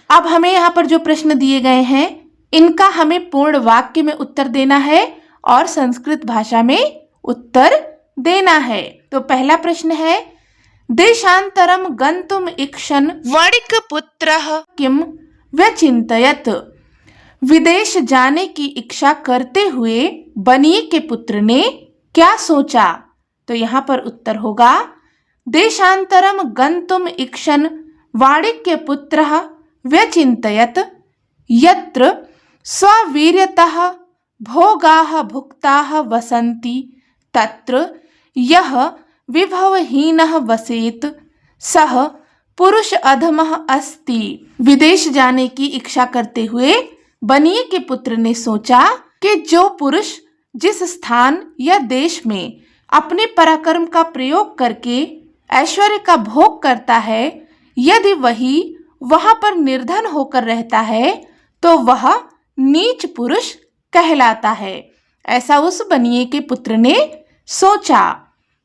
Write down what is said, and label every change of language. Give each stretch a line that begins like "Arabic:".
Hindi: अब हमें यहाँ पर जो प्रश्न दिए गए हैं इनका हमें पूर्ण वाक्य में उत्तर देना है और संस्कृत भाषा में उत्तर देना है। तो पहला प्रश्न है,
Sanskrit: देशांतरम गंतुम इक्षन वणिक पुत्रः किम व्यचिंतयत।
Hindi: विदेश जाने की इच्छा करते हुए बनिए के पुत्र ने क्या सोचा। तो यहाँ पर उत्तर होगा,
Sanskrit: देशांतरम गंतुम इक्षन वाणिक्य पुत्रः व्यचिंतयत यत्र स्ववीर्यतः भोगाः भुक्ताः वसन्ति तत्र यः विभवहीनः वसेत सः पुरुष अधमः अस्ति।
Hindi: विदेश जाने की इच्छा करते हुए बनिए के पुत्र ने सोचा कि जो पुरुष जिस स्थान या देश में अपने पराक्रम का प्रयोग करके ऐश्वर्य का भोग करता है, यदि वही वहां पर निर्धन होकर रहता है तो वह नीच पुरुष कहलाता है, ऐसा उस बनिए के पुत्र ने सोचा।